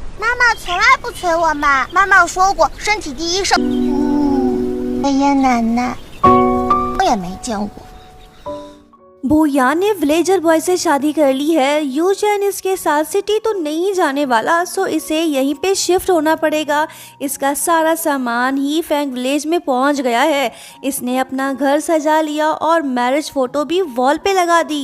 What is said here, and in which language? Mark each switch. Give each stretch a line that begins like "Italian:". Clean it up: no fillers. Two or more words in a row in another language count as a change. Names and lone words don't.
Chinese: 妈从来不催我买，妈妈说过身体第一爷爷奶奶我也没见过。
Hindi: भूयान ने
English: villager boy
Hindi: से शादी कर ली है। यू चैन इसके साथ सिटी तो नहीं जाने वाला, सो इसे यहीं पे शिफ्ट होना पड़ेगा। इसका सारा सामान ही फैंग विलेज में पहुंच गया है। इसने अपना घर सजा लिया और
English: marriage photo
Hindi: भी वॉल पे लगा दी।